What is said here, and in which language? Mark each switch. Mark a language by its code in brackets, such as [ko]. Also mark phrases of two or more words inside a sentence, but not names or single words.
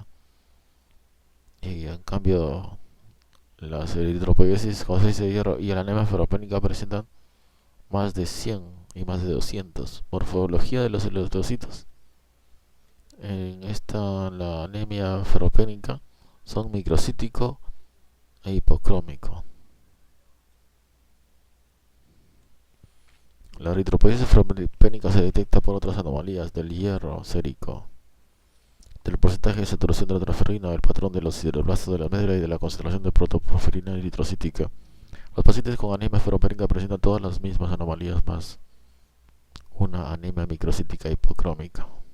[es] Y en cambio las eritropoiesis con déficit de hierro y la anemia ferropénica presentan más de 100 y más de 200. Morfología de los eritrocitos. En esta, la anemia ferropénica, son microcítico e hipocrómico. La eritropoiesis ferropénica se detecta por otras anomalías del hierro sérico, del porcentaje de saturación de la transferrina, del patrón de los sideroblastos de la médula y de la concentración de protoporfirina eritrocítica. Los pacientes con anemia ferropénica presentan todas las mismas anomalías más una anemia microcítica hipocrómica.